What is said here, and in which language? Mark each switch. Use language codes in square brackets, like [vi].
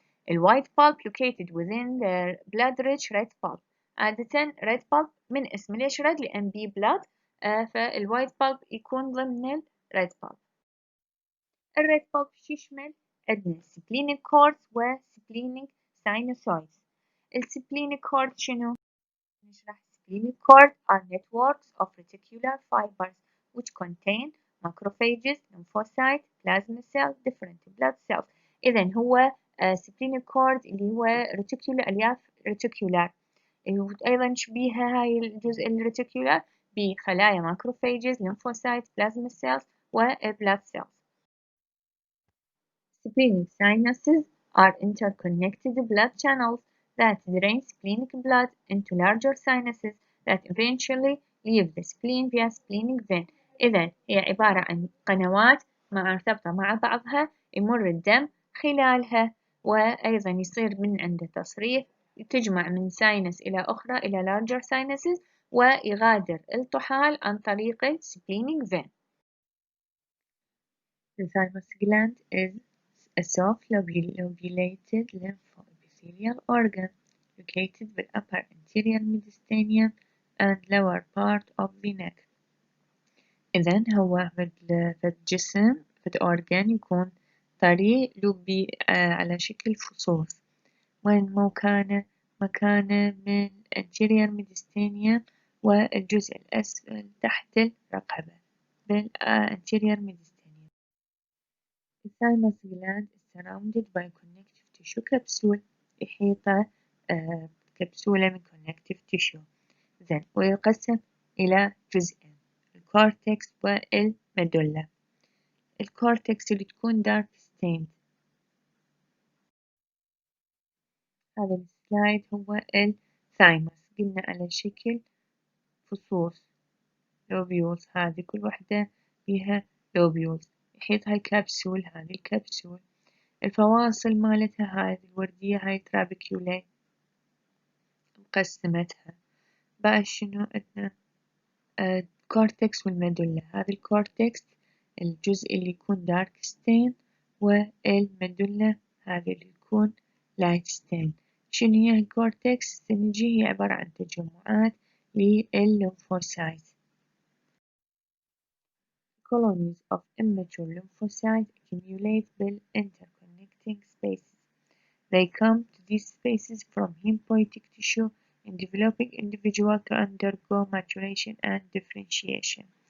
[en] الوايت bulb located within the blood rich red bulb. [ar] عادة red bulb من اسم ليش red؟ لأن بيه blood، فالوايت bulb يكون ضمن الريد bulb. الريد bulb شو يشمل؟ عندنا splenic cords و splenic sinusoids. السبلينيك cord شنو؟ نشرح [en] splenic cords are networks of reticular fibers which contain macrophages, lymphocytes, plasma cells, different blood cells. [ar] إذا هو splenic cord اللي هو reticular، ألياف reticular. أيضا شبيهة هاي الجزء الريتيكولار بخلايا macrophages, lymphocytes, plasma cells و blood cells. [en] Splenic sinuses are interconnected blood channels that drain splenic blood into larger sinuses that eventually leave the spleen via splenic vein. [ar] إذا هي عبارة عن قنوات مرتبطة مع بعضها يمر الدم خلالها، وأيضا يصير من عنده تصريف تجمع من ساينس إلى أخرى إلى larger sinuses، ويغادر الطحال عن طريق splenic vein. [en] The thymus gland is a soft lobulated lymphoepithelial organ located with upper anterior mediastinum and lower part of the neck. [ar] إذن هو في الجسم في الأورجان يكون طري لوبي على شكل فصوص. وين مكانه من anterior mediastinum والجزء الأسفل تحت الرقبة بالanterior mediastinum. [en] The thymus gland is surrounded by connective tissue capsule. [ar] يحيطه كبسولة من connective tissue. زين، ويقسم إلى جزئين، الكورتكس والميدولا. الكورتكس اللي تكون dark stained. هذا السلايد هو الثايموس، قلنا على شكل فصوص لوبيولز، هذه كل وحدة فيها لوبيولز يحيطها الكبسول. هذه الكبسول الفواصل مالتها هذه الوردية هاي ترابيكيولي مقسمتها. بعد شنو عندنا الكورتكس والميدولا. هذا الكورتكس الجزء اللي يكون دارك ستين، والميدولا هذا اللي يكون لايت ستين. شنو هي الكورتكس؟ نجي هي عبارة عن تجمعات للليمفوسايت. [en] Colonies of immature lymphocytes accumulate interconnecting spaces. They come to these spaces from hematopoietic tissue in developing individual to undergo maturation and differentiation.